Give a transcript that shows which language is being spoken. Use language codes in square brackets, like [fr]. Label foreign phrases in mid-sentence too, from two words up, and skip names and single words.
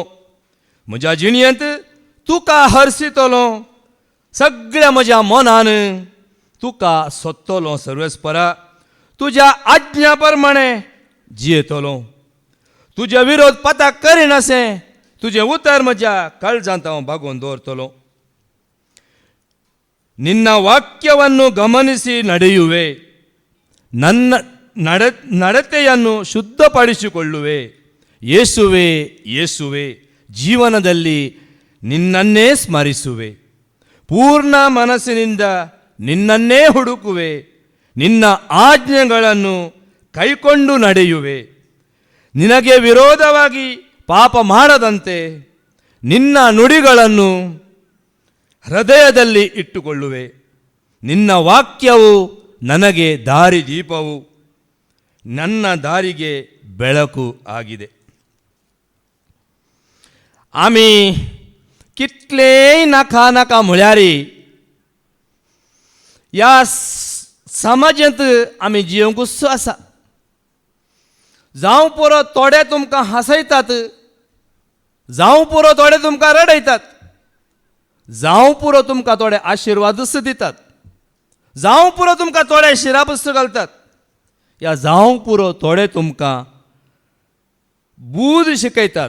[kok] म्हज्या जिणयेंत तुका हरसितलो. सगळ्या म्हज्या मनान तुका सोदतलो. सर्वेस्परा तुज्या आज्ञा प्रमाणे जियेतलो. तुजे विरोध पताक करिनासें तुजें उतर म्हज्या काळजांत हांव बागोवन दवरतलो. [kn] ನಿನ್ನ ವಾಕ್ಯವನ್ನು ಗಮನಿಸಿ ನಡೆಯುವೆ, ನನ್ನ ನಡತೆಯನ್ನು ಶುದ್ಧಪಡಿಸಿಕೊಳ್ಳುವೆ. ಯೇಸುವೆ ಯೇಸುವೆ ಜೀವನದಲ್ಲಿ ನಿನ್ನನ್ನೇ ಸ್ಮರಿಸುವೆ. ಪೂರ್ಣ ಮನಸ್ಸಿನಿಂದ ನಿನ್ನನ್ನೇ ಹುಡುಕುವೆ. ನಿನ್ನ ಆಜ್ಞೆಗಳನ್ನು ಕೈಕೊಂಡು ನಡೆಯುವೆ. ನಿನಗೆ ವಿರೋಧವಾಗಿ ಪಾಪ ಮಾಡದಂತೆ ನಿನ್ನ ನುಡಿಗಳನ್ನು ಹೃದಯದಲ್ಲಿ ಇಟ್ಟುಕೊಳ್ಳುವೆ. ನಿನ್ನ ವಾಕ್ಯವು ನನಗೆ ದಾರಿದೀಪವು, ನನ್ನ ದಾರಿಗೆ ಬೆಳಕು ಆಗಿದೆ. [kok] आमी कितलेय नाका नाका म्हळ्यार ह्या समाजांत आमी जियोंकूच आसा. जावं पुरो थोडे तुमकां हांसयतात, जावं पुरो थोडे तुमकां रडयतात, जावं पुरो तुमकां थोडे आशिर्वाद दितात, जावं पुरो तुमकां थोडे शिराबुस्त घालतात, या जावं पुरो थोडे तुमकां बूध शिकयतात.